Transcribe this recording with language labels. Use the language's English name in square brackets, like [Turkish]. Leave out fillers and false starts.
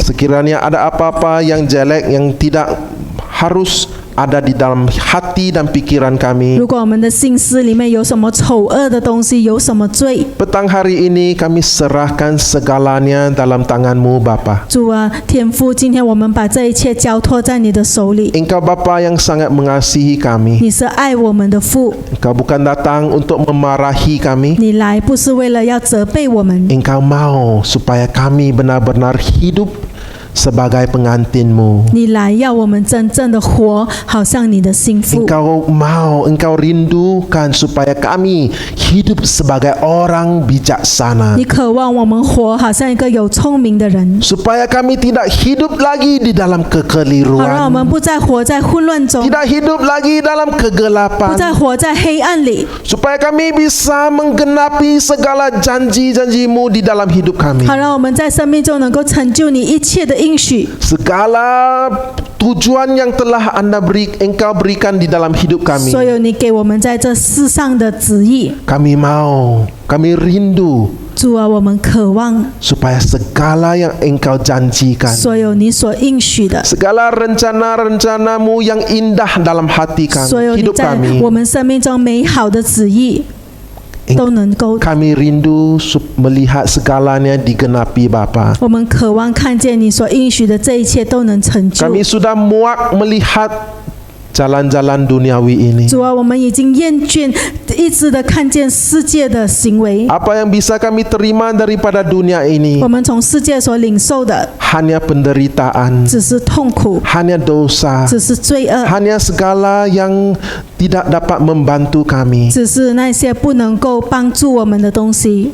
[Indonesian] Sekiranya ada apa-apa yang jelek yang tidak harus ada di dalam hati dan pikiran kami. [Chinese] 如果我们的心思里面有什么丑恶的东西，有什么罪， [Indonesian] Petang hari ini kami serahkan segalanya dalam tangan-Mu Bapa. [Chinese] 主啊，天父，今天我们把这一切交托在你的手里。 [Indonesian] Engkau Bapa yang sangat mengasihi kami. [Chinese] 你是爱我们的父， [Indonesian] Engkau bukan datang untuk memarahi kami. [Chinese] 你来不是为了要责备我们， [Indonesian] Engkau mau supaya kami benar-benar hidup sebagai pengantin-Mu. [Chinese] 你来要我们真正的活，好像你的心腹。 [Indonesian] Engkau rindukan supaya kami hidup sebagai orang bijaksana. [Chinese] 你渴望我们活，好像一个有聪明的人， [Indonesian] Supaya kami tidak hidup lagi di dalam [Chinese] 好让我们不再活在混乱中， [Indonesian] Tidak hidup lagi dalam [Chinese] 不 [Indonesian] kegelapan. [Chinese] 再活在黑暗里， [Indonesian] Supaya kami bisa menggenapi segala janji-janji-Mu di dalam hidup kami. [Chinese] 好让我们在生命中能够成就你一切的应许。 [Indonesian] Segala tujuan yang telah Engkau berikan di dalam hidup kami. [Chinese] 所有你给我们在这世上的旨意， [Indonesian] Kami rindu [Chinese] 主啊，我们渴望 [Indonesian] supaya segala yang Engkau janjikan, [Chinese] 所有你所应许的， [Indonesian] segala rencana-rencana-Mu yang indah dalam hati [Chinese] 所有 [Indonesian] kami, [Chinese] 你 [Indonesian] hidup [Chinese] 在 [Indonesian] kami. [Chinese] 我们生命中美好的旨意， 都能够。 [Indonesian] Kami rindu melihat segalanya digenapi Bapa. [Chinese] 我们渴望看见你所应许的这一切都能成就。 [Indonesian] Kami sudah muak melihat jalan-jalan duniawi ini. [Chinese] 主啊，我们已经厌倦一直的看见世界的行为， [Indonesian] Apa yang bisa kami terima daripada dunia ini [Chinese] 我们从世界所领受的 [Indonesian] hanya penderitaan, [Chinese] 只是痛苦， [Indonesian] hanya dosa, [Chinese] 只是罪恶， [Indonesian] hanya segala yang tidak dapat membantu kami. [Chinese] 只是那些不能够帮助我们的东西。